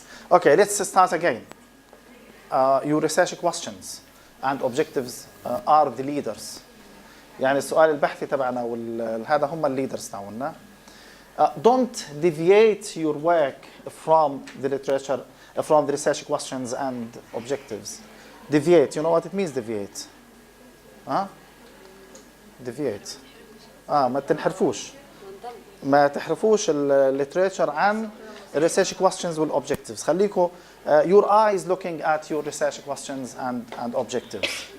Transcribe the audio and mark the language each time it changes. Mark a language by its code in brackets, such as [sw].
[en] Okay, let's start again. Your research questions and objectives are the leaders. [ar] يعني السؤال البحثي تبعنا هذا هم الليدرز تاعنا. [en] Don't deviate your work from the literature, from the research questions and objectives. Deviate, you know what it means, deviate? Huh? Deviate. [ar] ما تنحرفوش. ما تحرفوش الليتريتشر عن [en] research questions [ar] والobjectives. خليكوا [en] your eyes looking at your research questions and objectives.